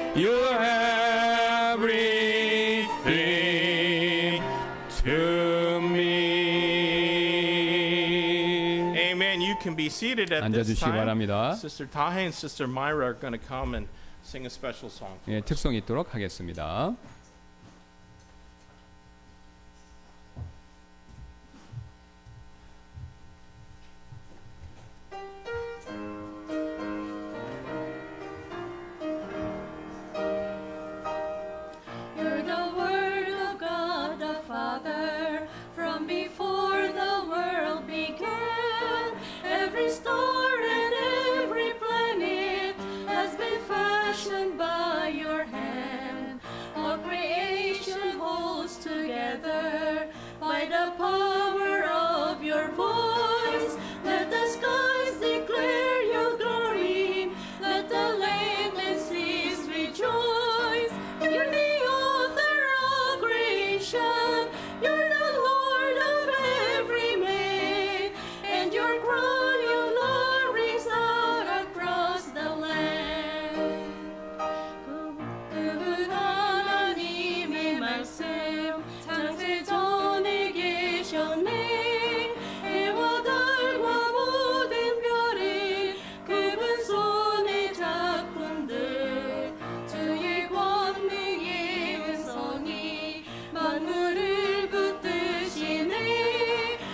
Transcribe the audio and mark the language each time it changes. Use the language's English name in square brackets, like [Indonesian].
[English] You're everything to me. Amen. You can be seated at this [Korean] 앉아주시기 [English] time. [Korean] 바랍니다. [English] Sister Tahe and Sister Myra are going to come and sing a special song. [Korean] 예, 특송 있도록 하겠습니다. [English] You're the Word of God the Father, from before the world began. Every star and every planet has been fashioned by your hand. All creation holds together by the power of your voice. Let the skies declare your glory. Let the land and seas rejoice. You're the author of creation. You're the Lord of every man. And your cry of love rings out across the land. [Korean] 그분 하나님의 말씀 창세 전에 계셨네. 해와 달과 모든 별이 그분 손의 작품들. 주의 권능의 은성이 만물을 붙드시네.